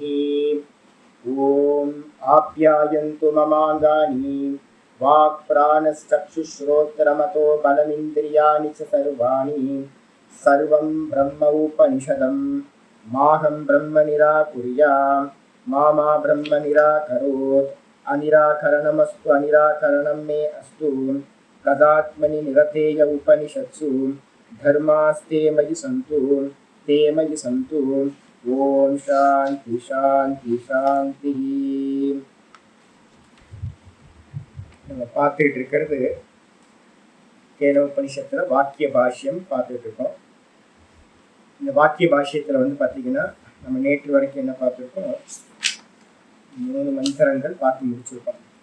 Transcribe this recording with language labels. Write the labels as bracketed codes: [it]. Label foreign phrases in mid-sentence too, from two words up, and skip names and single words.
[sa] ओम आप्यायन्तु ममाङ्गानि वाक्प्राणश्चक्षुश्रोत्रमतो बलमिन्द्रियाणि च सर्वाणि सर्वं ब्रह्म उपनिषदं माहं ब्रह्म निराकुर्याम् मामा ब्रह्म निराकरोत्। अनिराकरणमस्तु अनिराकरणं मे अस्तु। तदात्मनि निरतेय उपनिषत्सु धर्मास्ते मयि सन्तु ते मयि सन्तु। ओम शांति शांति शांतिः। [ta] நம்ம பார்த்துட்டு இருக்கிறது கேனோபனிஷத்துல வாக்கிய பாஷ்யம் பார்த்துட்டு இருக்கோம். இந்த வாக்கிய பாஷ்யத்துல பார்த்தீங்கன்னா நம்ம நேற்று வரைக்கும் என்ன பார்த்துருக்கோம், 3 மந்திரங்கள் பார்த்து முடிச்சிருக்கோம்.